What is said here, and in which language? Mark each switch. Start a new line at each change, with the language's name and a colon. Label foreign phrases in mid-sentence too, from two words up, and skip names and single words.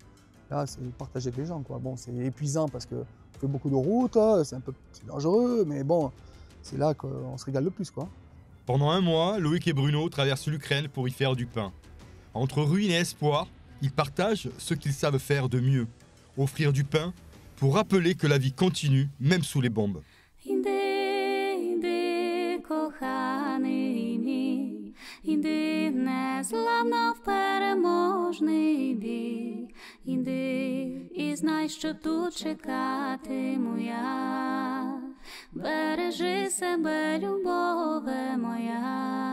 French: Là, c'est partager avec les gens, quoi. Bon, c'est épuisant parce qu'on fait beaucoup de routes, c'est un peu dangereux, mais bon, c'est là qu'on se régale le plus, quoi. Pendant 1 mois, Loïc et Bruno traversent l'Ukraine pour y faire du pain. Entre ruines et espoir, ils partagent ce qu'ils savent faire de mieux. Offrir du pain pour rappeler que la vie continue, même sous les bombes.
Ukrainian: Іди, коханий мій, іди незламно в переможний бій. Іди і знай, що тут чекатиму я. Бережи себе, любове моя.